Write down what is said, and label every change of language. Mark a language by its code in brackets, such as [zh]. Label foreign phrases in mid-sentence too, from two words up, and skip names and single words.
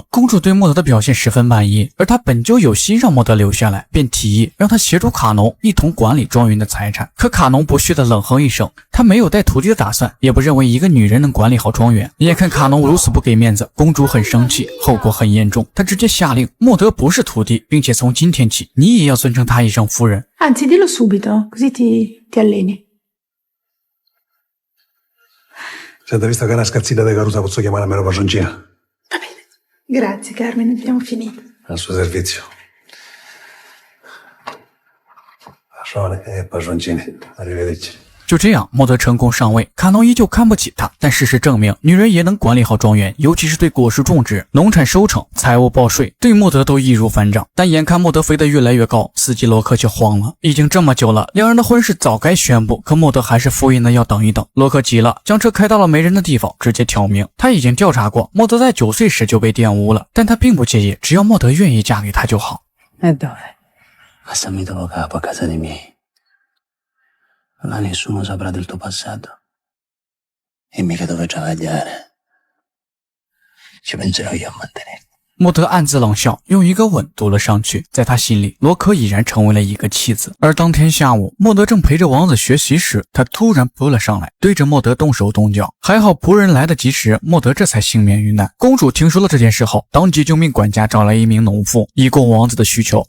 [zh] 公主对莫德的表现十分满意，而她本就有心让莫德留下来，便提议让他协助卡农一同管理庄园的财产。可卡农不屑地冷哼一声，他没有带徒弟的打算，也不认为一个女人能管理好庄园。眼看卡农如此不给面子，公主很生气，后果很严重。她直接下令，莫德不是徒弟，并且从今天起你也要尊称他一声夫人。 [it] Anzi, dillo subito, così ti alleni. Senta, visto che è una scazzina di Carusa, posso chiamare almeno Pacioncina? Va bene. Grazie, Carmen, abbiamo finito. Al suo servizio. Pacione e Pacioncini, arrivederci. [zh] 就这样，莫德成功上位。卡农依旧看不起他，但事实证明，女人也能管理好庄园，尤其是对果实种植、农产收成、财务报税，对莫德都易如反掌。但眼看莫德飞得越来越高，斯基罗克就慌了。已经这么久了，两人的婚事早该宣布，可莫德还是敷衍的要等一等。罗克急了，将车开到了没人的地方，直接挑明。他已经调查过，莫德在9岁时就被玷污了，但他并不介意，只要莫德愿意嫁给他就好。 [it] E dove? A San Mitolo Capo, a casa dei miei. Là nessuno saprà del tuo passato. E mica dove travagliare. Ci penserò io a mantenere. [zh] 莫德暗自冷笑，用一个吻堵了上去。在他心里，罗可已然成为了一个弃子。而当天下午，莫德正陪着王子学习时，他突然扑了上来，对着莫德动手动脚。还好仆人来得及时，莫德这才幸免于难。公主听说了这件事后，当即就命管家找来一名农妇，以供王子的需求。